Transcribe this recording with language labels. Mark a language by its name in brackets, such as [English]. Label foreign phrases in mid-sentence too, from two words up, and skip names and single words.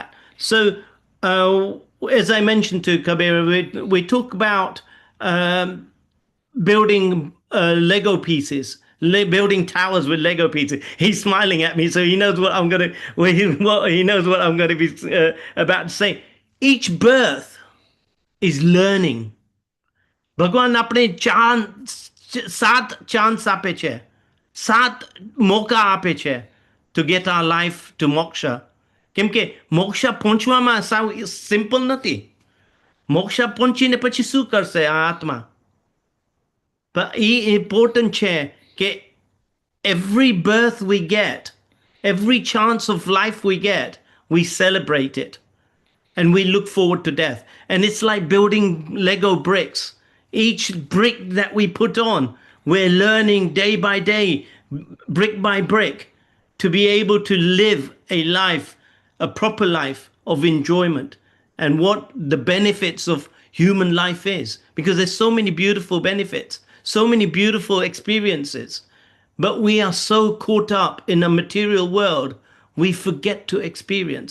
[English] So as I mentioned to Kabira, we talk about building Lego pieces, building towers with Lego pieces. He's smiling at me, so he knows what I'm gonna. He knows what I'm going to be about to say. Each birth is learning. [Gujarati] ભગવાન આપણે 7 ચાન્સ આપે છે, 7 મોકા આપે છે [English] to get our life to moksha. [Gujarati] કેમ કે મોક્ષા પહોંચવામાં સાવ સિમ્પલ નથી. મોક્ષા પહોંચીને પછી શું કરશે આ આત્મા? [English] But important chair, every birth we get, every chance of life we get, we celebrate it, and we look forward to death. And it's like building Lego bricks. Each brick that we put on, we're learning day by day, brick by brick, to be able to live a life, a proper life of enjoyment, and what the benefits of human life is, because there's so many beautiful benefits, so many beautiful experiences, but we are so caught up in a material world, we forget to experience.